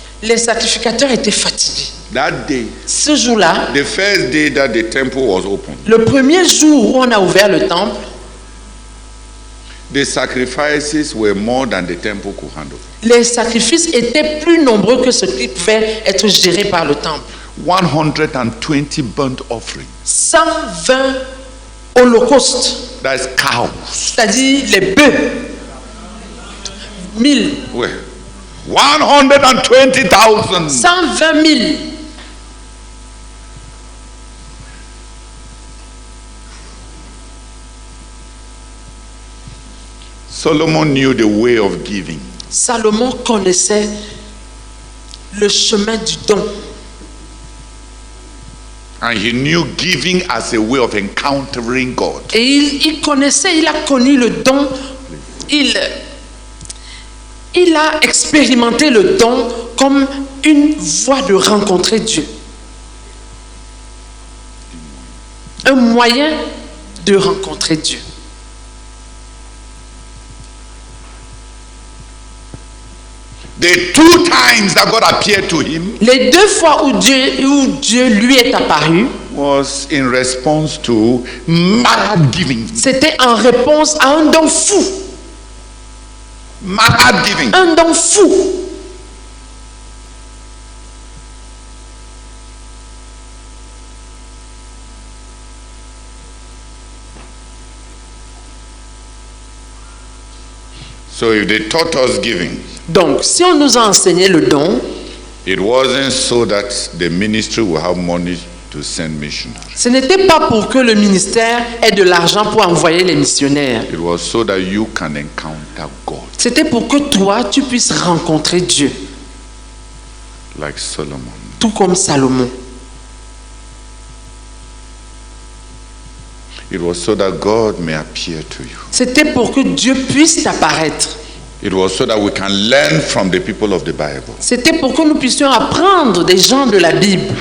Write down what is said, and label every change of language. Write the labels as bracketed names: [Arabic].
[French] Les sacrificateurs étaient fatigués. [English] That day, [French] Ce jour-là, [English] the first day that the temple was opened, [French] le premier jour où on a ouvert le temple, [English] the sacrifices were more than the temple could handle. [French] les sacrifices étaient plus nombreux que ce qui pouvait être géré par le temple. [English] 120 burnt offerings. [French] 120 holocaustes, [English] That's cows. [French] c'est-à-dire les bœufs. 1000, [English] Well, 120,000. [French] 120 000. [English] Solomon knew the way of giving. [French] Salomon connaissait le chemin du don. [English] And he knew giving as a way of encountering God. [French] Et il a connu le don. Il a expérimenté le don comme une voie de rencontrer Dieu. Un moyen de rencontrer Dieu. [English] The two times that God appeared to him [French] Les deux fois où Dieu lui est apparu, [English] was in response to mad giving. [French] c'était en réponse à un don fou. [English] Mad giving. [French] Un don fou. [English] So if they taught us giving, [French] Donc, si on nous a enseigné le don, [English] it wasn't so that the ministry will have money to send missionaries. [French] ce n'était pas pour que le ministère ait de l'argent pour envoyer les missionnaires. [English] It was so that you can encounter God [French] C'était pour que toi, tu puisses rencontrer Dieu, [English] like Solomon. [French] tout comme Salomon. [English] It was so that God may appear to you. [French] C'était pour que Dieu puisse t'apparaître. [English] It was so that we can learn from the people of the Bible [French] C'était pour que nous puissions apprendre des gens de la Bible